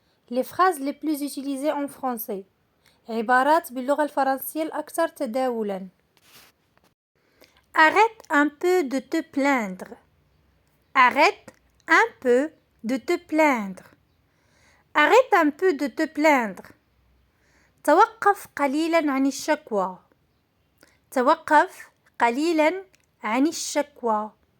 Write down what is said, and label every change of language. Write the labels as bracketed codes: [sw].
[fr] Les phrases les plus utilisées en français. [ar] عبارات باللغة الفرنسية الأكثر تداولاً. [fr] Arrête un peu de te plaindre. Arrête un peu de te plaindre. Arrête un peu de te plaindre. [ar] توقف قليلاً عن الشكوى. توقف قليلاً عن الشكوى.